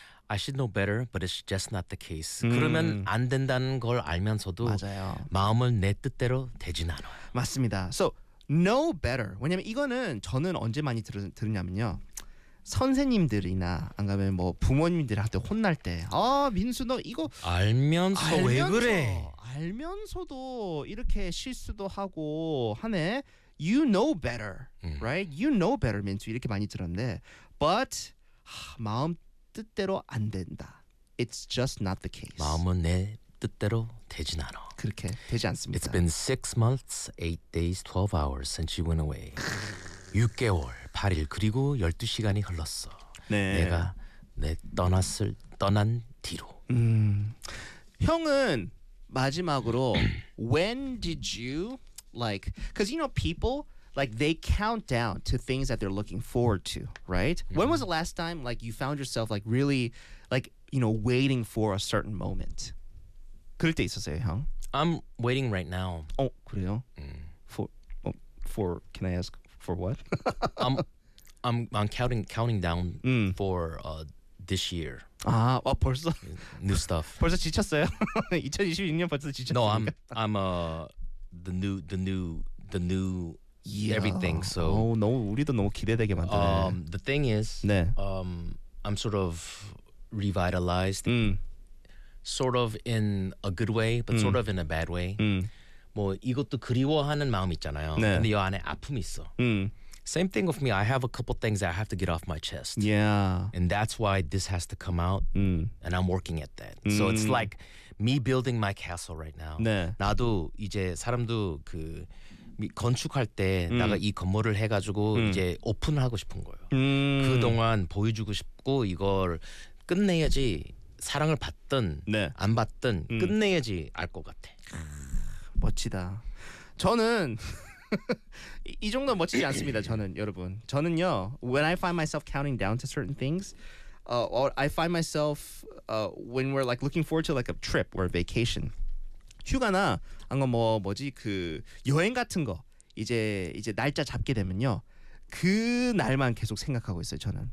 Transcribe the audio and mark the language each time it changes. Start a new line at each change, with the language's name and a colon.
English: I should know better, but it's just not the case.
Korean: 그러면 안 된다는 걸 알면서도 맞아요. 마음을 내 뜻대로 되진 않아. 맞습니다.
English: So, know better.
Korean: 왜냐면 이거는 저는 언제 많이 들었냐면요. 선생님들이나 안 가면 뭐 부모님들한테 혼날 때 아 민수 너 이거 알면서 왜 그래? 알면서도 이렇게 실수도 하고 하네.
English: You know better, right? You know better,
Korean: 민수 이렇게 많이 들었는데
English: But
Korean: 마음 뜻대로 안 된다.
English: It's just not the case.
Korean: 마음은 내 뜻대로 되진 않아. 그렇게 되지 않습니다.
English: It's been 6 months, 8 days, 12 hours since you went away.
Korean: 6개월, 8일, 그리고 12시간이 흘렀어. 네. 내가 내 떠났을 떠난 뒤로. 형은 마지막으로
English: when did you like cuz you know people like they count down to things that they're looking forward to, right? Mm. When was the last time like you found yourself like really like you know waiting for a certain moment?
Korean: 그럴 때 있었어요, 형?
English: I'm waiting right now.
Korean: 어, 그래요?
English: For can I ask For what? I'm counting down for this year.
Korean: 아, 아 벌써
English: new stuff.
Korean: 벌써 지쳤어요. 2022년 벌써 지쳤어요.
English: No, I'm the new yeah. everything. So.
Korean: Oh, 너무 우리도 너무 기대되게 만드네.
English: The thing is,
Korean: 네.
English: I'm sort of revitalized. Sort of in a good way, but sort of in a bad way.
Korean: 뭐 이것도 그리워하는 마음 있잖아요. 네. 근데 요 안에 아픔이 있어.
English: Same thing with me. I have a couple things that I have to get off my chest. Yeah. And that's why this has to come out. And I'm working at that. So it's like me building my castle right now.
Korean: 네. 나도 이제 사람도 그 건축할 때 내가 이 건물을 해가지고 이제 오픈을 하고 싶은 거예요. 그동안 보여주고 싶고 이걸 끝내야지 사랑을 받든 네. 안 받든 끝내야지 알 것 같아. 멋지다. 저는 이 정도 멋지지 않습니다. 저는 여러분. 저는요.
English: When I find myself counting down to certain things, or I find myself when we're like looking forward to like a trip or a vacation.
Korean: 휴가나 아니면 뭐 뭐지 그 여행 같은 거 이제 날짜 잡게 되면요. 그 날만 계속 생각하고 있어요, 저는.